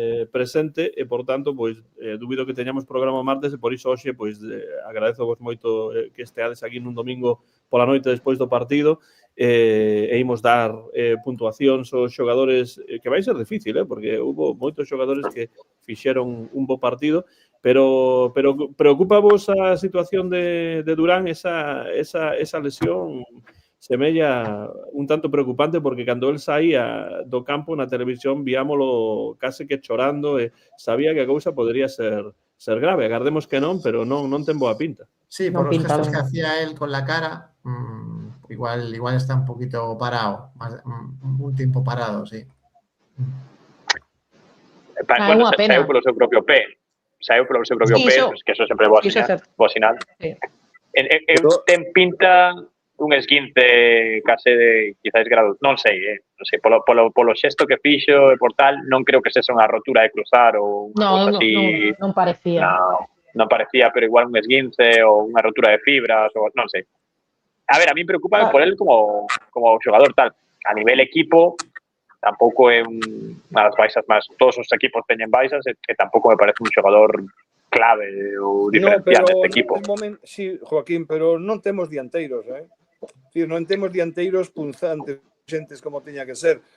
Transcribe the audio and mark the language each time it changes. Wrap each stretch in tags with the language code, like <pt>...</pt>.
<gl>presente e, por tanto, pois, dubido que teñamos programa o martes e, por iso, hoxe, pois, agradezovos moito que esteades aquí nun domingo pola noite despois do partido e imos dar puntuacións aos xogadores, que vai ser difícil, porque houve moitos xogadores que fixeron un bo partido, pero preocupa-vos a situación de Durán, esa lesión semella un tanto preocupante, porque cando el saía do campo na televisión viámolo case que chorando e sabía que a cousa podría ser grave. Agardemos que non, pero non ten boa pinta.</gl> <es>Sí, por los gestos que hacía él con la cara, igual está un poquito parado, un tiempo parado, sí.</es> <gl>Bueno, saiu polo seu propio pé. Que eso sempre é boa sinal. Eu ten pinta un esguince case de quizás grado, non sei, polo xesto que fixo e por tal, non creo que sexa unha rotura de cruzar ou unha cosa así. Non parecía. Non parecía, pero igual un esguince ou unha rotura de fibras ou non sei. A ver, a mí preocupa por él como xogador tal. A nivel equipo tampouco é unha das baixas máis. Todos os equipos teñen baixas e tampouco me parece un xogador clave ou diferencial neste equipo. Sí, Joaquín, pero non temos dianteiros, non temos dianteiros punzantes, xentes como teña que ser.</gl>